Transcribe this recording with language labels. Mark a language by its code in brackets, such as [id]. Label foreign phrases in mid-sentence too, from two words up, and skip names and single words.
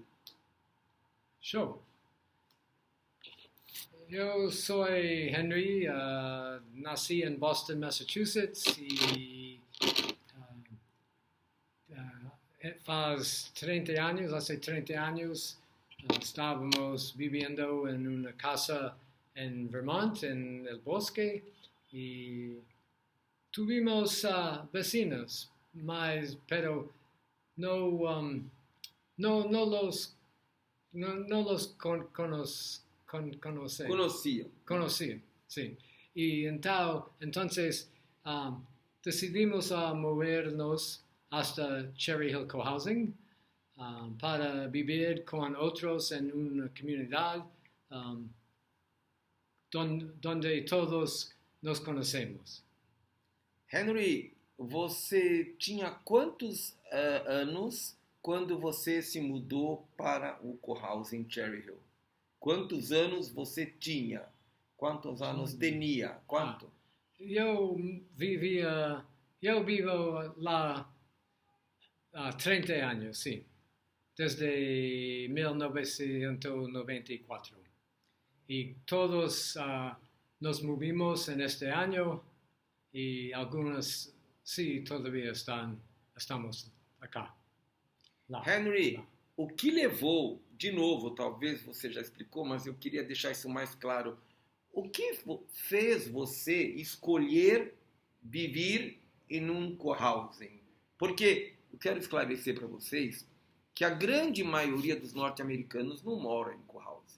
[pt] Show. Eu sou Henry, nasci em Boston, Massachusetts e faz 30 anos, hace 30 anos, estávamos vivendo em uma casa em Vermont, [es] en el bosque, y tuvimos vecinos, pero no los conocía, sí. Y entonces decidimos movernos hasta Cherry Hill Cohousing para vivir con otros en una comunidad donde todos nos conhecemos. [pt] Henry, você tinha quantos anos quando você se mudou para o cohousing Cherry Hill? Quantos anos você tinha? Quantos anos tinha? Quanto? Eu vivo lá há 30 anos, sim. Desde 1994. [es] Y todos nos movimos en este año y algunos sí todavía estamos acá. [pt] Lá. Henry, o que levou, de novo, talvez você já explicou, mas eu queria deixar isso mais claro. O que fez você escolher viver em um cohousing? Porque eu quero esclarecer para vocês que a grande maioria dos norte-americanos não mora em cohousing.